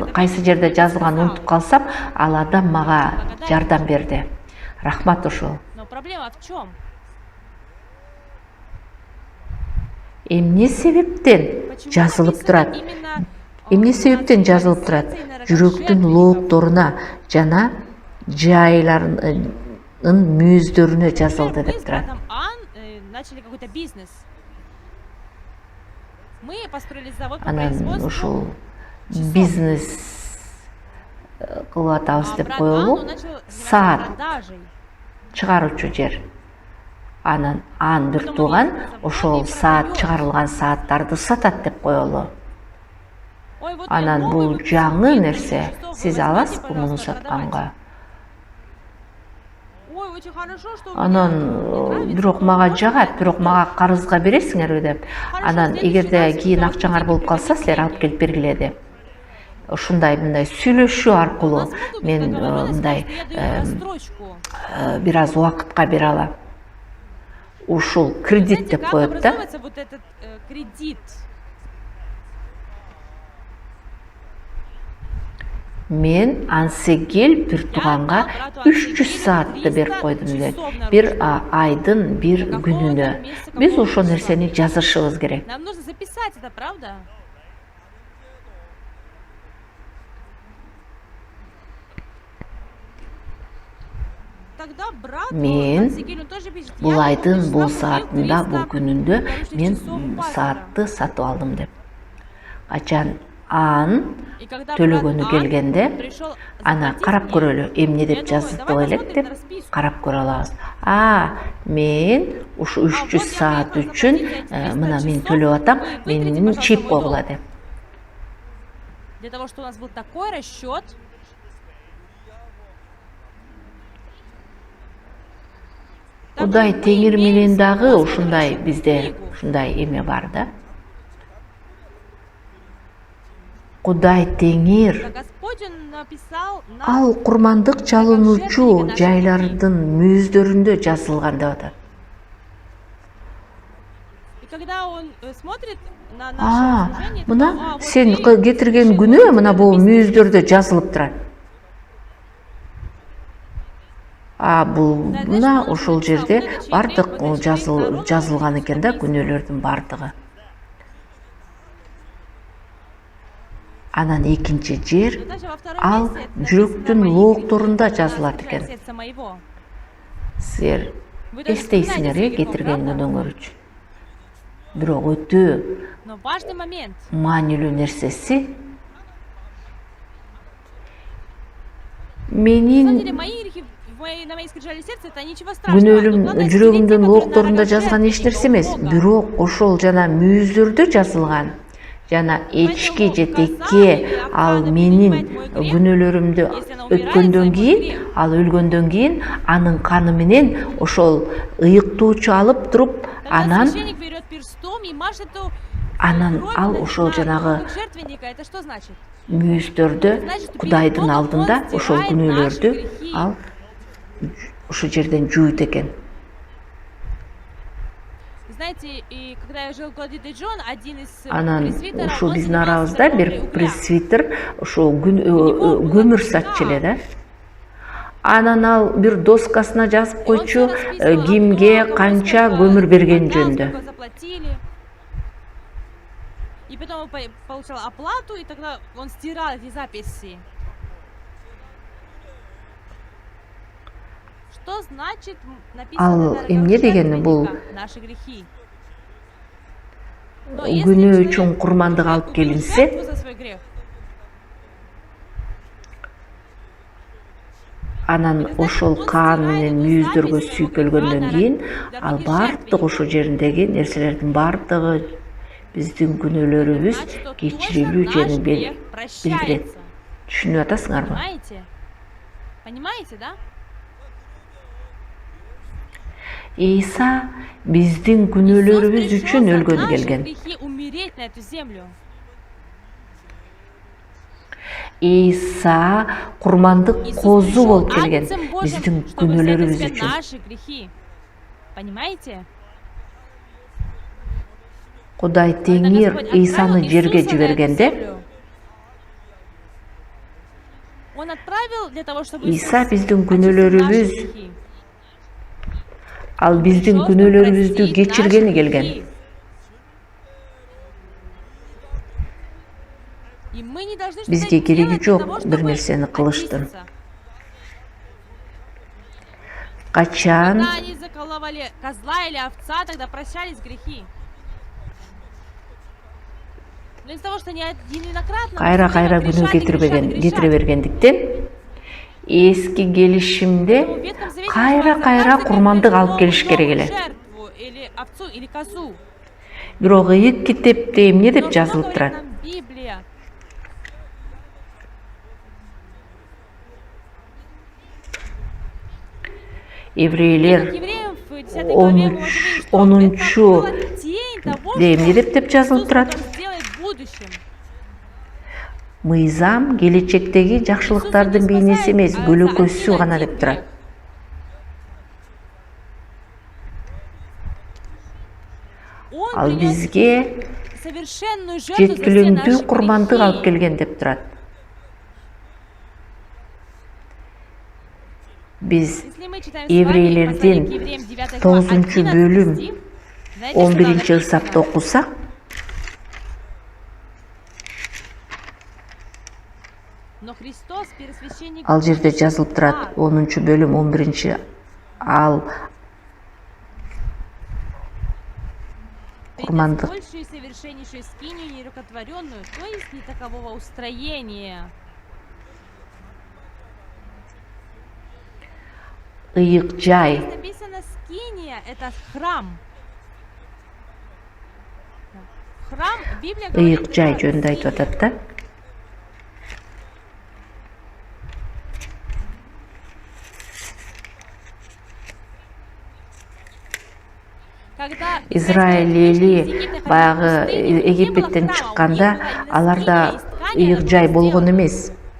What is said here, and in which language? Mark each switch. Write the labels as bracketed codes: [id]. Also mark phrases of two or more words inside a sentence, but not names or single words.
[ru] это [ky] кайсы [ru] как [ky] жерде [ru] бы [ky] жазылганын [ru] сказал. [ky] унутуп калсам, ал адам мага жардам берди. Рахмат ошол. [ru] Но проблема в чем? [ky] Эмне себептен [ru] Почему [ky] жазылып [ru] написано [ky] турат? [ru] именно [ky] Эмне себептен жазылып турат? Жүрөктүн лоокторуна жана жайларынын мүйүздөрүнө жазылды [ru] Мы [ky] деп [ru] с [ky] турат. [ru] братом Ан начали какой-то бизнес. Мы построили завод по [ky] Анан [ru] производству [ky] ушул [ru] часов. [ky] бизнес атабыз [ru] А [ky] деп [ru] Брадан, [ky] коелу. [ru] он начал заниматься [ky] Саат [ru] продажей. [ky] чыгаруучу жер. Анан бир тууган ошол саат чыгарылган сааттарды сатат деп коелу. [ru] Ой, вот я [ky] Анан [ru] новый [ky] бул [ru] выпуск [ky] жаңы [ru] фильма [ky] нерсе. [ru] часов, вы [ky] Сиз [ru] возьмите, [ky] аласызбы муну [ru] пожалуйста, [ky] сатканга? [ru] продавать. Ой, очень хорошо, что у меня [ky] Анан [ru] нравится, [ky] бирок [ru] то [ky] мага [ru] можно [ky] жагат, [ru] это [ky] бирок [ru] купить. [ky] мага карызга бересиңерби деп. [ru] Хорошо, [ky] Анан [ru] следующий [ky] эгерде [ru] раз [ky] кийин [ru] давайте [ky] акчаңар болуп [ru] деньги [ky] калса, силер алып [ru] деньги. [ky] келип бергиле деп. Ушундай мындай сүйлөшүү [ru] У [ky] аркылуу [ru] нас могут быть [ky] мен [ru] договоренности, [ky] мындай [ru] что я даю рассрочку. [ky] бир аз убакытка бере алам. Ушул кредит [ru] Знаете, [ky] деп [ru] как [ky] коет да. [ru] образовывается вот этот кредит? [ky] Мен Ансегел бир тууганга [ru] брату 300 Ансегелю [ky] саатты берип 300 койдум деп. [ru] часов на [ky] Бир [ru] ручку. [ky] айдын бир [ru] Какого-то [ky] күнүнө. [ru] месяца, [ky] Биз [ru] какого-то [ky] ошол [ru] числа. [ky] нерсени жазышыбыз керек. [ru] Нам нужно записать это, правда? Тогда брату [ky] Мен [ru] Ансегелю тоже пишет. [ky] бул [ru] Я [ky] айдын [ru] какого-то [ky] бул [ru] числа купил [ky] саатында, 300 бул күнүндө [ru] наручных [ky] мен [ru] часов у пастора. [ky] саатты сатып алдым деп. Качан Ан [ru] И когда [ky] төлөгөнү [ru] брат [ky] келгенде, [ru] Ан пришел [ky] ана [ru] заплатить [ky] карап [ru] мне, [ky] көрөлү, эмне [ru] я [ky] деп [ru] думаю, [ky] жазып [ru] давай [ky] элек [ru] посмотрим [ky] деп [ru] на расписку. [ky] карап көрө алабыз. Мен ушу 300 саат үчүн мына мен төлөп атам, менин чип койгула деп. [ru] Для того, чтобы у нас был такой расчет, [ky] Кудай теңир менен дагы ушундай бизде ушундай эме бар да. Кудай теңир [ru] Господь он написал [ky] ал курмандык чалынуучу жайлардын мүйүздөрүндө жазылган деп атат. [ru] И когда он смотрит на наше служение, то, [ky] Мына [ru] вот [ky] сен [ru] ты [ky] кетирген [ru] вообще [ky] күнөө [ru] вот [ky] мына [ru] это [ky] бул [ru] написано. [ky] мүйүздөрдө жазылып турат. Бул мына ошол жерде бардык жазылган экен да, күнөөлөрдүн бардыгы. Анан экинчи жер [ru] Но даже во втором [ky] ал [ru] месте это написано [ky] жүрөктүн [ru] «Мои [ky] лоокторунда [ru] грехи, [ky] жазылат [ru] наши [ky] экен. [ru] сердца моего». [ky] Силер [ru] Вы даже [ky] эстейсиңер [ru] вспоминаете [ky] кетирген [ru] грехом, правда? [ky] күнөөңөр үчүн. Бирок өтө [ru] Но важный момент. [ky] маанилүү нерсеси менин [ru] На самом деле, мои грехи на моей скрижали сердца, это ничего страшного. [ky] күнөөлүм [ru] Но главное, [ky] жүрөгүмдүн [ru] те, которые [ky] лоокторунда [ru] на [ky] жазган [ru] рогах [ky] эч нерсе эмес. [ru] Бога. [ky] Бирок ошол жана мүйүздөрдө жазылган жана эчки же текке ал менин күнөөлөрүмдү өткөндөн кийин, ал өлгөндөн кийин анын каны менен ошол ыйыктоочу алып туруп, [ru] Когда [ky] анан [ru] священник берет перстом и машет эту [ky] анан [ru] кровь [ky] ал [ru] на [ky] ошол жанагы [ru] жертвенника, это что значит? [ky] мүйүздөрдө Кудайдын алдында ошол күнөөлөрдү ал ошол жерден жуйт экен. [ru] Знаете, и когда я жил в Гладиде Джон, один из [ky] Анан [ru] пресвитеров, [ky] ушу [ru] он [ky] биздин [ru] занимался [ky] арабызда бир [ru] торговлей угля. [ky] пресвитер ошо көмүр сатчу эле да. Анан ал бир доскасына жазып [ru] И он [ky] койчу [ru] всё расписывал, [ky] кимге [ru] кому [ky] канча [ru] сколько [ky] көмүр берген [ru] отдал, [ky] жөнүндө. [ru] сколько заплатили. И потом он получал оплату, и тогда он стирал эти записи. Что значит написано [ky] Ал [ru] на рогах [ky] эмне дегени бул [ru] жертвенника? Наши грехи. Но если [ky] күнөө [ru] человек [ky] үчүн курмандык алып [ru] убил [ky] келинсе, [ru] жертву за свой грех, [ky] анан ошол каан менен мүйүздөргө сүйкөлгөндөн кийин ал бардык ошо жериндеги нерселердин бардыгы биздин күнөөлөрүбүз [ru] значит, что [ky] кечирилүү [ru] точно наш [ky] жөнүн [ru] грех [ky] билдирет. [ru] прощается. [ky] Түшүнүп атасыңарбы? [ru] Понимаете? Понимаете, да? [ky] Иса биздин күнөөлөрүбүз [ru] Иисус [ky] үчүн [ru] пришел за [ky] өлгөнү [ru] наши [ky] келген. [ru] грехи умереть на эту землю. [ky] Иса курмандык [ru] Иисус [ky] козу [ru] пришел [ky] болуп келген [ru] Агнцем Божьим, [ky] биздин [ru] чтобы взять на [ky] күнөөлөрүбүз [ru] себя [ky] үчүн. [ru] наши грехи. Понимаете? [ky] Кудай [ru] Когда [ky] теңир [ru] Господь отправил [ky] Исаны жерге [ru] Иисуса на эту [ky] жибергенде, [ru] землю, Он отправил для того, чтобы [ky] Иса [ru] Иисус [ky] биздин [ru] очистил [ky] күнөөлөрүбүз, [ru] наши грехи. [ky] ал биздин [ru] Пришел, чтобы [ky] күнөөлөрүбүздү [ru] простить [ky] кечиргени [ru] наши [ky] келген. [ru] грехи. И мы не должны что-то [ky] Бизге кереги [ru] делать для [ky] жок [ru] того, [ky] бир [ru] чтобы [ky] нерсени кылыштын. [ru] очиститься. [ky] Качан [ru] Когда они заколовали козла или овца, тогда прощались грехи. Но из-за того, что они неоднократно [ky] кайра [ru] постоянно [ky] күнөө [ru] грешат и грешат и грешат, [ky] кетире бергендиктен эски келишимде [ru] Поэтому в Ветхом Завете [ky] кайра [ru] называется [ky] кайра [ru] каждый [ky] курмандык алып [ru] новую [ky] келиш керек эле. [ru] жертву, или овцу, или козу. [ky] Бирок ыйык китепте эмне деп [ru] Но что [ky] жазылып [ru] говорит [ky] турат? [ru] нам Библия? [ky] Еврейлер [ru] Книга к евреям в 10 главе мы можем видеть, что [ky] 10-чу [ru] это была тень того, [ky] де эмне деп [ru] что [ky] жазылып [ru] Иисус [ky] турат? [ru] потом сделает в будущем. [ky] Мыйзам келечектеги жакшылыктардын бейнеси эмес, көлөкөсү гана деп турат. [ru] Он [ky] Ал [ru] принес [ky] бизге [ru] совершенную жертву за все [ky] жеткиликтүү [ru] наши [ky] курмандык алып [ru] грехи. [ky] келген деп турат. Биз [ru] Если мы читаем с вами [ky] еврейлердин [ru] послание к евреям 9 глава [ky] 9 11 бөлүм [ru] стих, знаете, что там 11 написано? [ky] ысапты окусак, [ru] Но Христос, первосвященник [ky] ал жерде жазылып турат 10 бөлүм 11 ал курмандык [ru] большую и совершеннейшую скинию нерукотворенную, то есть не такового устроения. [ky] ыйык жай, [ru] Здесь написано скиния, это храм. Храм, Библия говорит, [ky] ыйык жай [ru] это [ky] жөнүндө айтып [ru] скиния. [ky] атат да. [ru] Когда [ky] Израиль эли баягы Египеттен чыкканда аларда ыйык жай болгон эмес.